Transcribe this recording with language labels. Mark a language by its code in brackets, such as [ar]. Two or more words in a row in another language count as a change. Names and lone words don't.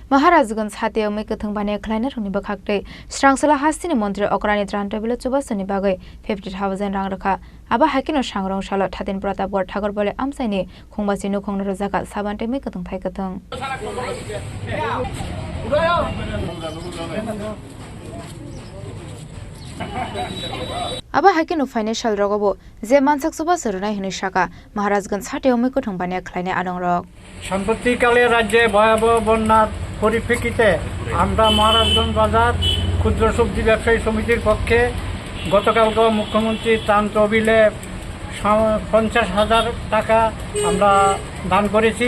[trp] MaharajganjHatio MwikhutungBaniya KhlainairokniBwkhaktwi Srangsala Hastini Mantri Okrani Tran TabiloChubachuNi Bagwi 50,000 rang rakha aba hakino sangrong salo thatin Pratapgor Thakor bole amsaini khongbasi nukhongna rojaka sabante MwikhutungBaniya thaikathung aba hakino financial rogobo je mansak suba sarunai hini shaka MaharajganjHatio MwikhutungBaniya Khlainair arongrok [bn] সাম্প্রতিককালে রাজ্যে ভয়াবহ বন্যার পরিপ্রেক্ষিতে আমরা মহারাজগঞ্জ বাজার ক্ষুদ্র সবজি ব্যবসায়ী সমিতির পক্ষে গতকালকে মুখ্যমন্ত্রী ত্রাণ তহবিলে 50,000 টাকা আমরা দান করেছি।